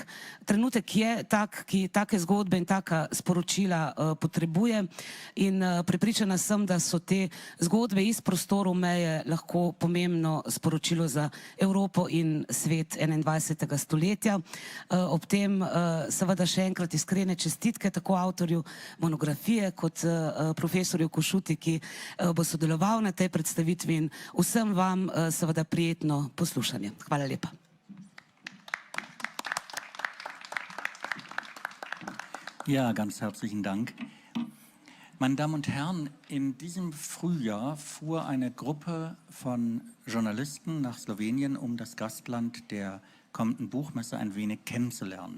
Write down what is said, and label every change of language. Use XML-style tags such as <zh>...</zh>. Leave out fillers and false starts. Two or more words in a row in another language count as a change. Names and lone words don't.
<sl>Trenutek je tak, ki take zgodbe in taka sporočila potrebuje in prepričana sem, da so te zgodbe iz prostorov meje lahko pomembno sporočilo za Evropo in svet 21. stoletja. Ob tem seveda še enkrat iskrene čestitke tako avtorju monografije kot profesorju Košuti, ki bo sodeloval na tej predstavitvi in vsem vam seveda prijetno poslušanje. Hvala lepa.</sl> <de>Ja, ganz herzlichen Dank. Meine Damen und Herren, in diesem Frühjahr fuhr eine Gruppe von Journalisten nach Slowenien, um das Gastland der kommenden Buchmesse ein wenig kennenzulernen.</de>